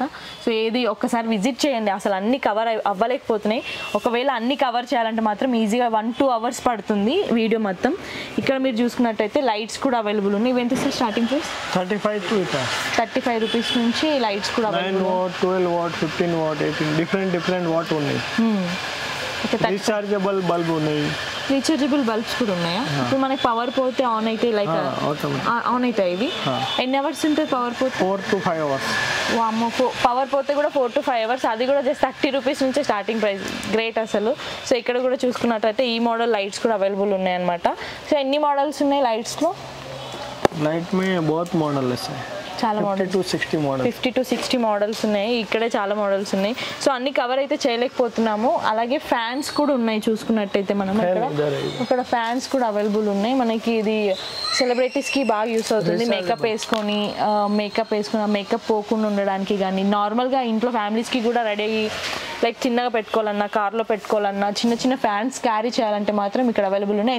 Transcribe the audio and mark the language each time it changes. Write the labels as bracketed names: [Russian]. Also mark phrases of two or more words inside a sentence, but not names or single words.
[Telugu] సో ఏది ఒక్కసారి విజిట్ చేయండి, అసలు అన్ని కవర్ అవ్వలేకపోతున్నాయి. ఒకవేళ అన్ని కవర్ చేయాలంటే మాత్రం ఈజీగా 1-2 అవర్స్ పడుతుంది వీడియో మొత్తం. ఇక్కడ మీరు చూసుకున్నట్టయితే లైట్స్ కూడా అవైలబుల్ ఉన్నాయి. ఇవి ఎంత సార్ [English] starting price? [Telugu] 35 రూపీస్ నుంచి లైట్స్ కూడా అవైలబుల్. 9 watt, 12 watt, 15 watt, 18 [English] different watt [Telugu] ఉన్నాయి. [English] rechargeable bulb [Telugu] ఉన్నాయి. [English] rechargeable bulbs [Telugu] కూడా ఉన్నాయా? ఇప్పుడు మనకి పవర్ పోతే ఆన్ అయితే లైక్ ఆన్ అవుతాయి ఇవి. ఎన్ని అవర్స్ ఉంటుంది పవర్ పోతే? [English] 4 to 5 hours. [Telugu] వామ్మో, పవర్ పోతే కూడా 4 to 5 hours. అది కూడా జస్ట్ 30 రూపీస్ నుంచే [English] starting price. [Telugu] గ్రేట్ అసలు. సో ఇక్కడ కూడా చూసుకున్నట్టయితే ఈ [English] model lights [Telugu] కూడా అవైలబుల్ ఉన్నాయన్నమాట. సో ఎన్ని మోడల్స్ ఉన్నాయి లైట్స్లో? [Hindi] लाइट में बहुत मॉडल है, [Telugu] చాలా మోడల్స్ 50 to 60 మోడల్ 50 to 60 మోడల్స్ ఉన్నాయి. ఇక్కడే చాలా మోడల్స్ ఉన్నాయి. సో అన్ని కవర్ అయితే చేయలేకపోతున్నాము. అలాగే ఫ్యాన్స్ కూడా ఉన్నాయి చూసుకున్నట్టయితే మనం ఇక్కడ ఫ్యాన్స్ కూడా అవైలబుల్ ఉన్నాయి మనకి. ఇది సెలబ్రిటీస్కి బాగా యూస్ అవుతుంది. మేకప్ వేసుకొని మేకప్ పోకుండా ఉండడానికి కానీ, నార్మల్గా ఇంట్లో ఫ్యామిలీస్కి కూడా రెడీ అయ్యి లైక్ చిన్నగా పెట్టుకోవాలన్నా, కార్లో పెట్టుకోవాలన్నా, చిన్న చిన్న ఫ్యాన్స్ క్యారీ చేయాలంటే మాత్రం ఇక్కడ అవైలబుల్ ఉన్నాయి.